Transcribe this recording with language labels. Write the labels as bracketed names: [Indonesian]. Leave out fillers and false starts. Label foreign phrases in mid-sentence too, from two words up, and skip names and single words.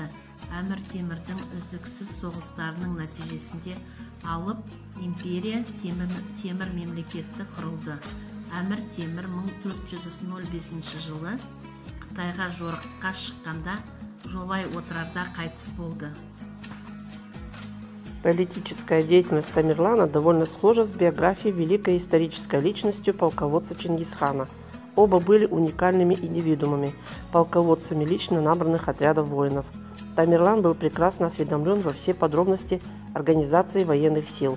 [Kazakh] Әмір Темірдің үздіксіз соғыстарының нәтижесінде алып, империя Темір мемлекеті құрылды. Әмір Темір 1405 жылы Қытайға жорыққа шыққанда жолай отырарда қайтыс болды. [Russian] Политическая деятельность Тамерлана довольно схожа с биографией великой исторической личностью полководца Чингисхана. Оба были уникальными индивидуумами, полководцами лично набранных отрядов воинов. Тамерлан был прекрасно осведомлен во все подробности организации военных сил.